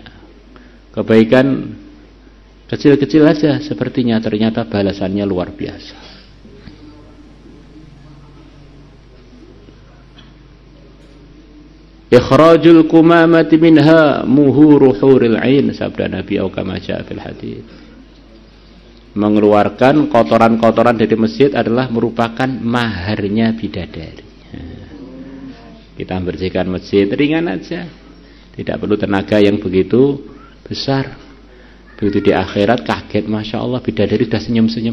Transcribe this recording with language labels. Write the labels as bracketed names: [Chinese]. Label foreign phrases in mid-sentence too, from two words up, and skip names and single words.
[Indonesian] Kebaikan kecil-kecil aja sepertinya, ternyata balasannya luar biasa. [Arabic] إخراج القمامة منها مهور الحور العين, [Indonesian] sabda Nabi [Arabic] أو كما جاء في الحديث. [Indonesian] Mengeluarkan kotoran-kotoran dari masjid adalah merupakan maharnya bidadari. Kita membersihkan masjid ringan aja, tidak perlu tenaga yang begitu besar. Begitu di akhirat kaget, [Arabic] ما شاء الله, [Indonesian] bidadari sudah senyum-senyum.